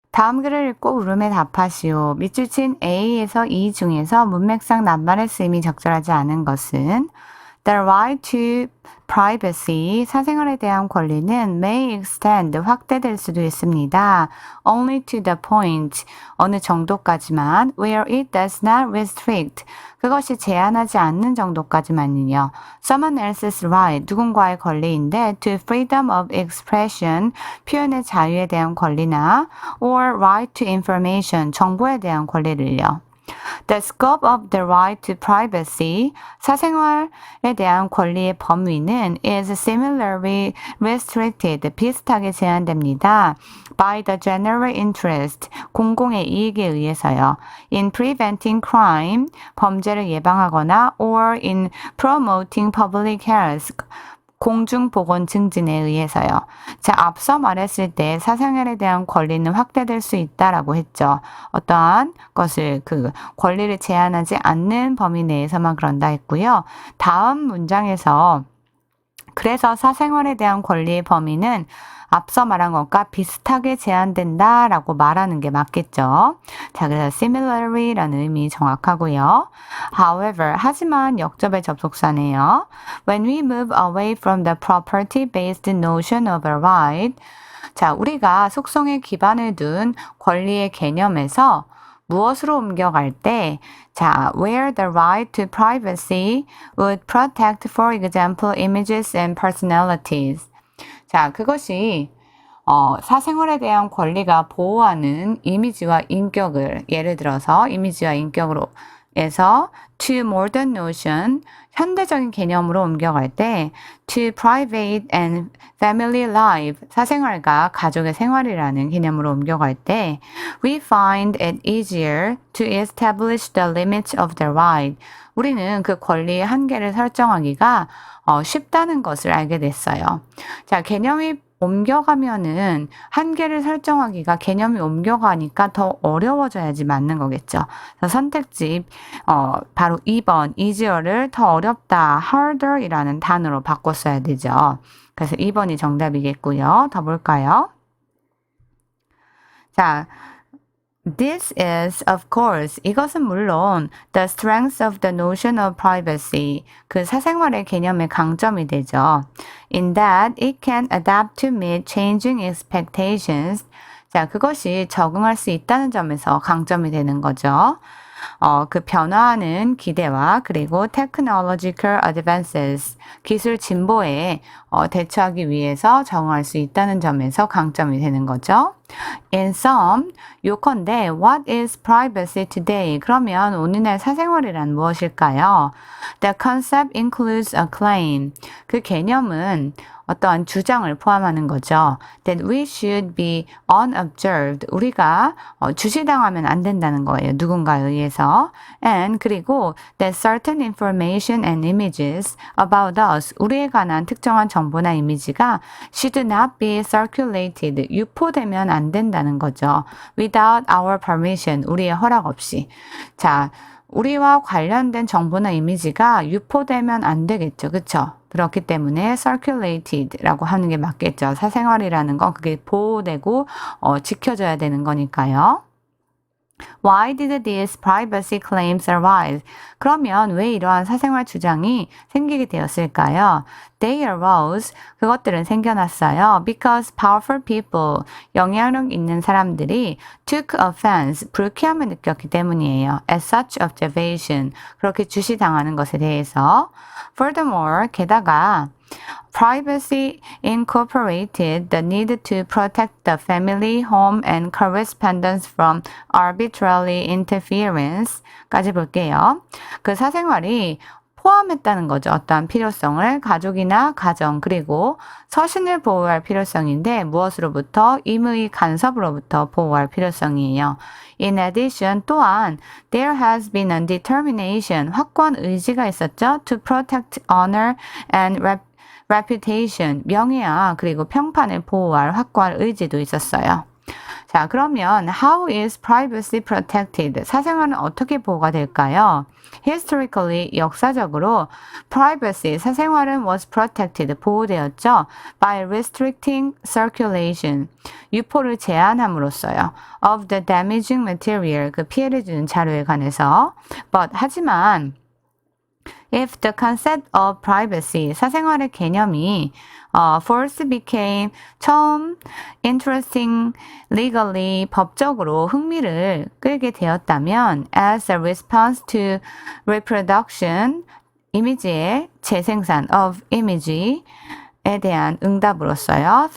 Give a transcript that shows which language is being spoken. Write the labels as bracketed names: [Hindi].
[Korean] 다음 글을 읽고 물음에 답하시오. 밑줄 친 A에서 E 중에서 문맥상 낱말의 쓰임이 적절하지 않은 것은 [English] The right to privacy, [Korean] 사생활에 대한 권리는 [English] may extend, [Korean] 확대될 수도 있습니다. [English] Only to the point, [Korean] 어느 정도까지만, [English] where it does not restrict, [Korean] 그것이 제한하지 않는 정도까지만요. [English] Someone else's right, [Korean] 누군가의 권리인데 [English] to freedom of expression, [Korean] 표현의 자유에 대한 권리나 [English] or right to information, [Korean] 정보에 대한 권리를요. [English] The scope of the right to privacy, [Korean] 사생활에 대한 권리의 범위는 [English] is similarly restricted, [Korean] 비슷하게 제한됩니다. [English] By the general interest, [Korean] 공공의 이익에 의해서요. [English] In preventing crime, [Korean] 범죄를 예방하거나 [English] or in promoting public health, [Korean] 공중보건 증진에 의해서요. 자, 앞서 말했을 때 사생활에 대한 권리는 확대될 수 있다라고 했죠. 어떠한 것을 권리를 제한하지 않는 범위 내에서만 그런다 했고요. 다음 문장에서 그래서 사생활에 대한 권리의 범위는 앞서 말한 것과 비슷하게 제한된다라고 말하는 게 맞겠죠. 자, 그래서 similarly라는 의미 정확하고요. [English] However, [Korean] 하지만 역접의 접속사네요. [English] When we move away from the property-based notion of a right, [Korean] 자, 우리가 속성에 기반을 둔 권리의 개념에서 무엇으로 옮겨갈 때, 자, [English] where the right to privacy would protect, for example, images and personalities. [Korean] 자, 그것이 사생활에 대한 권리가 보호하는 이미지와 인격을 예를 들어서 이미지와 인격으로 해서 [English] to modern notion, [Korean] 현대적인 개념으로 옮겨갈 때 [English] to private and family life, [Korean] 사생활과 가족의 생활이라는 개념으로 옮겨갈 때 [English] we find it easier to establish the limits of the right. [Korean] 우리는 그 권리의 한계를 설정하기가 쉽다는 것을 알게 됐어요. 자, 개념이 옮겨가면은 한계를 설정하기가 개념이 옮겨가니까 더 어려워져야지 맞는 거겠죠. 그래서 선택지 바로 2번 easier를 더 어렵다 harder이라는 단어로 바꿨어야 되죠. 그래서 2번이 정답이겠고요. 더 볼까요? [English] 자, This is, of course, [Korean] 이것은 물론 [English] the strength of the notion of privacy, [Korean] 그 사생활의 개념의 강점이 되죠. [English] In that it can adapt to meet changing expectations. [Korean] 자, 그것이 적응할 수 있다는 점에서 강점이 되는 거죠. 그 변화하는 기대와 그리고 [English] technological advances, [Korean] 기술 진보에 대처하기 위해서 적응할 수 있다는 점에서 강점이 되는 거죠. [English] In sum, [Korean] 요컨대 [English] what is privacy today? [Korean] 그러면 오늘날 사생활이란 무엇일까요? [English] The concept includes a claim. [Korean] 그 개념은 어떠한 주장을 포함하는 거죠. [English] That we should be unobserved. [Korean] 우리가 주시당하면 안 된다는 거예요. 누군가에 의해서. [English] And [Korean] 그리고 [English] that certain information and images about us, [Korean] 우리에 관한 특정한 정보나 이미지가 [English] should not be circulated. [Korean] 유포되면 안 된다는 거죠. [English] Without our permission. [Korean] 우리의 허락 없이. 자, 우리와 관련된 정보나 이미지가 유포되면 안 되겠죠. 그렇죠? 그렇기 때문에 circulated라고 하는 게 맞겠죠. 사생활이라는 건 그게 보호되고 지켜져야 되는 거니까요. [English] Why did these privacy claims arise? [Korean] 그러면 왜 이러한 사생활 주장이 생기게 되었을까요? [English] They arose, [Korean] 그것들은 생겨났어요. [English] Because powerful people, [Korean] 영향력 있는 사람들이 [English] took offense, [Korean] 불쾌함을 느꼈기 때문이에요. [English] At such observation, [Korean] 그렇게 주시당하는 것에 대해서. [English] Furthermore, [Korean] 게다가 [English] Privacy incorporated the need to protect the family, home, and correspondence from arbitrary interference [Korean] 까지 볼게요. 그 사생활이 포함했다는 거죠. 어떠한 필요성을 가족이나 가정 그리고 서신을 보호할 필요성인데 무엇으로부터? 임의 간섭으로부터 보호할 필요성이에요. [English] In addition, [Korean] 또한 [English] there has been a determination, [Korean] 확고한 의지가 있었죠. [English] To protect honor and reputation, [Korean] 명예와 그리고 평판을 보호할 확고한 의지도 있었어요. 자, 그러면 [English] how is privacy protected? [Korean] 사생활은 어떻게 보호가 될까요? [English] Historically, [Korean] 역사적으로 [English] privacy, [Korean] 사생활은 [English] was protected, [Korean] 보호되었죠. [English] By restricting circulation, [Korean] 유포를 제한함으로써요. [English] Of the damaging material, [Korean] 그 피해를 주는 자료에 관해서. [English] But, 하지만 if the concept of privacy, [Korean] 사생활의 개념이 [English] first became [Korean] 처음 [English] interesting legally [Korean] 법적으로 흥미를 끌게 되었다면 [English] as a response to reproduction [Korean] 이미지의 재생산 [English] of image [Korean] 에 대한 응답으로서요.